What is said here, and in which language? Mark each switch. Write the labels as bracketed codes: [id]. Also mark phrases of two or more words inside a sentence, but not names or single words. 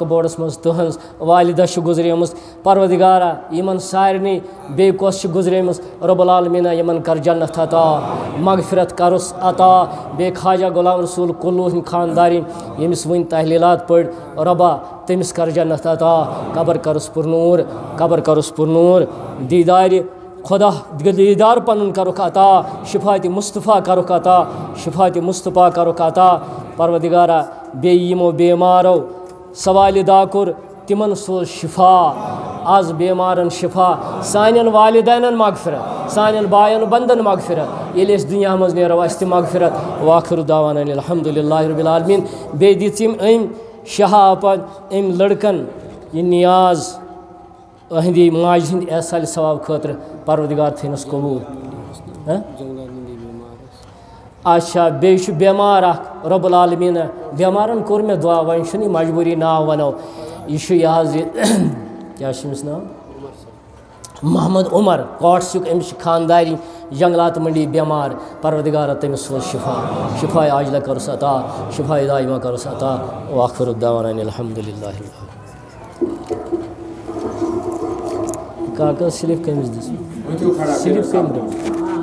[ks] بورڈس منٛز تٕہٕنٛز والدہ چھِ گزریمٕژ پروردگارا یمن سارنٕے بیٚیہِ کۄس چھِ گزریمٕژ [ar] رب العالمیٖنہ [ks] یمن کر جنت عطا مغفرت کرُس عطا بیٚیہِ خواجہ غلام رسول کُلوٗ ہٕنٛدۍ خاندارٕنۍ ییٚمِس وٕنۍ تحلیٖلات پٔرۍ رۄبا تٔمِس کر جنت عطا قبر کرُس پُرنوٗر قبر کرُس پُرنوٗر دیٖدارِ خدا دیدار پنن کرُکھ عطا شفاعت مصطفیٰ کرُکھ عطا شفاعت مصطفیٰ کرُکھ عطا پروردگارا بیٚیہِ یِمو بیمارو سوالدہ کوٚر تمن سوز شفا آز بیمارن شفا سانین والدینن مغفرت سانین بایَن بندن مغفرت ییٚلہِ أسۍ دُنیا منٛز نیرو اَسہِ تہِ مغفرت [ar] واخر دعوانا الحمدللہ رب العالمین [ks] بیٚیہِ دِژ أمۍ شہاپن أمۍ لڑکن یہ نیاز اہندی ماج ہند احسال ثواب خاطر پروردگار تھینس قبول اچھا بیٚیہِ بیمار اکھ [ar] رب العالمیٖن [ks] بیمارن کوٚر مےٚ دعا وۄنۍ چھُنہٕ یہِ مجبوٗری ناو وَنو یہِ چھُ یہِ حظ یہِ کیٛاہ چھُ أمِس ناو محمد عمر کوٹسُک أمِس چھِ خاندارِنۍ جنگلات منڈی بیمار پروردگارا تٔمِس سوز شفا [ar] شفا عاجلہ [ks] کرُس عطا [ar] شفا دائمہ [ks] کرُس عطا [ar] وآخر دعوانا الحمدللہ [ks] کاغذ سلپ کٔمِس دِژ سلپ کٔمۍ دیُت